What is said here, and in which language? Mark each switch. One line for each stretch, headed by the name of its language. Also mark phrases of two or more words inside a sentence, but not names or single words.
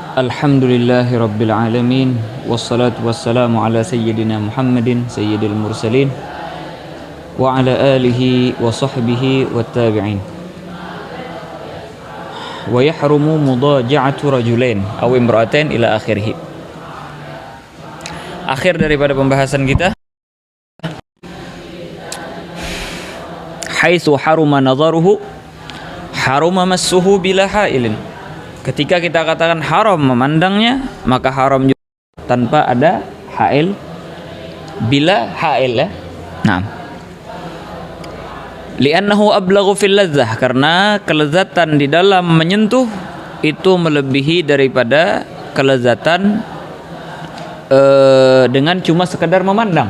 Arabic: الحمد لله رب العالمين. والصلاة والسلام على سيدنا محمد سيد المرسلين وعلى آله وصحبه والتابعين. ويحرم مضاجعة رجلين أو امرأتين إلى آخره.
Malay: Akhir daripada pembahasan kita,
Arabic: حيث حرم نظره حرم مسه بلا حائل.
Malay: Ketika kita katakan haram memandangnya, maka haram juga tanpa ada hail,
Arabic: بلا حائل
Malay: ya. Nah,
Arabic: لأنه أبلغ في اللذة,
Malay: karena kelezatan di dalam menyentuh itu melebihi daripada kelezatan dengan cuma sekedar memandang.